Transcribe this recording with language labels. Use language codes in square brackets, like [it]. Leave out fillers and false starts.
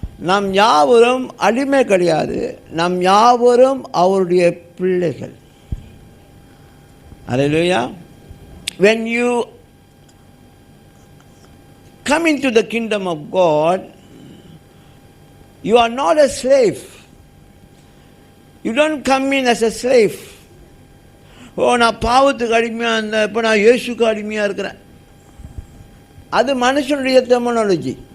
[ta] நாம் யாவரும் அடிமை கிடையாது, நாம் யாவரும் அவருடைய பிள்ளைகள். அல்லேலூயா. [en] When you come into the kingdom of God, you are not a slave. You don't come in as a slave. [ta] நான் பாவத்துக்கு அடிமையாக இருந்தேன், இப்போ நான் இயேசுக்கு அடிமையாக இருக்கிறேன். அது மனுஷனுடைய டெர்மினாலஜி.